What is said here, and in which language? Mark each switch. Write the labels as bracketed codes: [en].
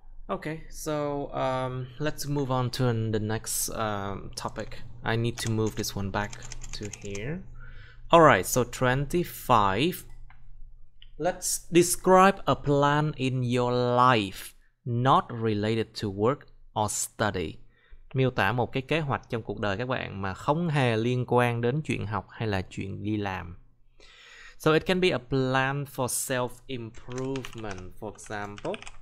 [en] Okay, so let's move on to the next topic. I need to move this one back to here. Alright, so 25. Let's describe a plan in your life not related to work or study. [vi] Miêu tả một cái kế hoạch trong cuộc đời các bạn mà không hề liên quan đến chuyện học hay là chuyện đi làm. [en] So it can be a plan for self-improvement, for example.